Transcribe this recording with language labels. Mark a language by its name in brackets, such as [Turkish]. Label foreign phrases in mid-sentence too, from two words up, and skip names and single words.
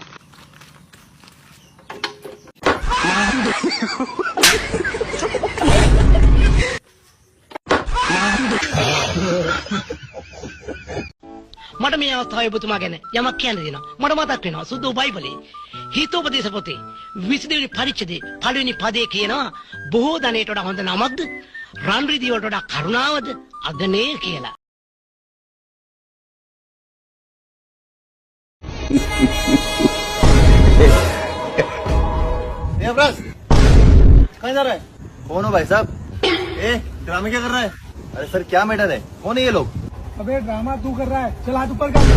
[Sinhala] මට මේ අවස්ථාවේ ඔබතුමා ගැන යමක් කියන්න දෙනවා. මට මතක් වෙනවා සුදු බයිබලයේ හිතෝපදේශ පොතේ 22 වෙනි පරිච්ඡේදයේ පළවෙනි පදයේ කියනවා බොහෝ ධනයට වඩා හොඳ නමක්ද රන් රිදී වලට වඩා කරුණාවද අගනේ කියලා. [Hindi] देवराज कहाँ जा रहा है? कौन हो भाई साहब? ड्रामे क्या कर रहा है? अरे सर क्या मैटर है? कौन है ये लोग? अबे ड्रामा तू कर रहा है, चल हाथ ऊपर कर।